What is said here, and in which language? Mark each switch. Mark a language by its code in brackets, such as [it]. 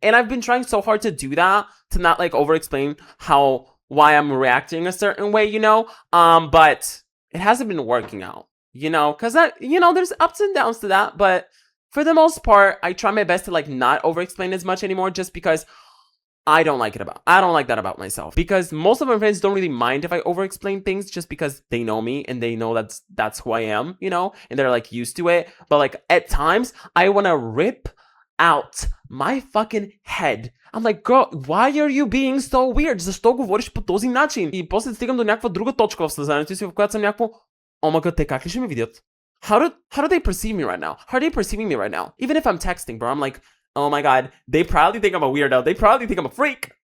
[en] And I've been trying so hard to do that, to not over-explain why I'm reacting a certain way, but it hasn't been working out, because there's ups and downs to that, but for the most part, I try my best to not over-explain as much anymore just because I don't like that about myself. Because most of my friends don't really mind if I over-explain things just because they know me and they know that's who I am, and they're used to it. But at times, I want to rip out my fucking head. I'm like, girl, why are you being so weird? [bg] Защо говориш по този начин? И после стигам до някаква друга точка в съзнанието си, в която съм някакво, [en] oh my god, [bg] те как ли ще ме видят? [en] How do they perceive me right now? How are they perceiving me right now? Even if I'm texting, bro, I'm like, oh my god, they probably think I'm a weirdo. They probably think I'm a freak.